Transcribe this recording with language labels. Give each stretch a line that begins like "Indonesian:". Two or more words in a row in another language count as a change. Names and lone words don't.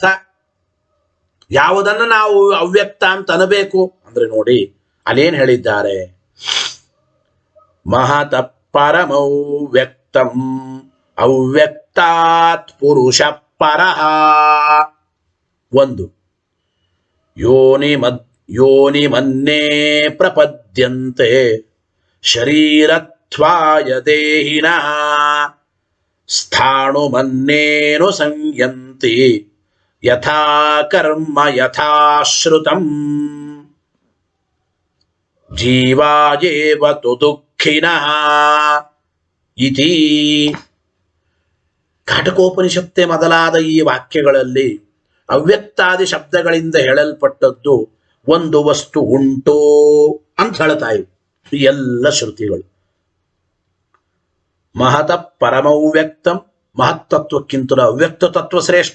Kannada: ಯಾವುದನ್ನು ನಾವು ಅವ್ಯಕ್ತ ಅಂತ ಅನ್ನಬೇಕು ಅಂದ್ರೆ ನೋಡಿ ಅಲ್ಲೇನ್ ಹೇಳಿದ್ದಾರೆ.
Sanskrit: ಮಹತ ಪರಮವ್ಯಕ್ತಂ ಅವ್ಯಕ್ತಾತ್ ಪುರುಷ ಪರಃ. ಒಂದು ಯೋನಿ ಮನ್ನೇ ಪ್ರಪದ್ಯಂತೆ ಶರೀರತ್ವಾಯ ದೇಹಿನಃ ಸ್ಥಾಣು ಮನ್ನೇನು ಸಂಯಂತಿ ಯಥಾ ಕರ್ಮ ಯಥಾ ಶ್ರುತಂ ಜೀವಾಯೇವ ತು ದುಃಖಿನಃ ಇತಿ.
Kannada: ಕಾಠಕೋಪನಿಷತ್ತೆ ಮೊದಲಾದ ಈ ವಾಕ್ಯಗಳಲ್ಲಿ ಅವ್ಯಕ್ತಾದಿ ಶಬ್ದಗಳಿಂದ ಹೇಳಲ್ಪಟ್ಟದ್ದು ಒಂದು ವಸ್ತು ಉಂಟು ಅಂತ ಹೇಳ್ತಾ ಇವೆ ಈ ಎಲ್ಲ ಶ್ರುತಿಗಳು.
Sanskrit: ಮಹತ ಪರಮವ್ಯಕ್ತಂ,
Kannada: ಮಹತ್ತತ್ವಕ್ಕಿಂತಲೂ ಅವ್ಯಕ್ತ ತತ್ವ ಶ್ರೇಷ್ಠ.